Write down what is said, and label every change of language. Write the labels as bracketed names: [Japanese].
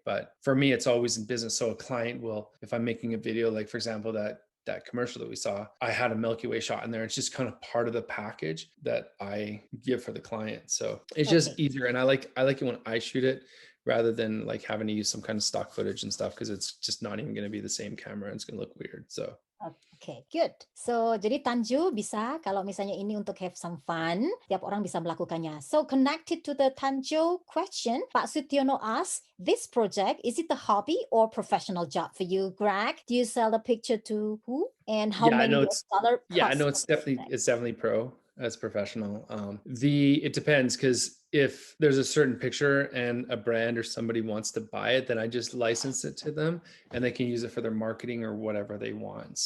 [English] But for me, it's always in business. So a client will, if I'm making a video, like for example, that commercial that we saw, I had a Milky Way shot in there. It's just kind of part of the package that I give for the client. So it's just easier. And I like it when I shoot it rather than like having to use some kind of stock footage and stuff, because it's just not even going to be the same camera and it's going to look weird. So Okay, good. [Indonesian] So, jadi Tanju bisa, kalau misalnya ini untuk [English] have some fun, [Indonesian] tiap orang bisa melakukannya. [English] So, connected to the Tanju question, Pak Sutiono asks, this project, is it a hobby or professional job for you, Greg? Do you sell the picture to who? And how many US dollar? Yeah, no, it's definitely pro. That's professional. It depends, because if there's a certain picture and a brand or somebody wants to buy it, then I just license it to them and they can use it for their marketing or whatever they want.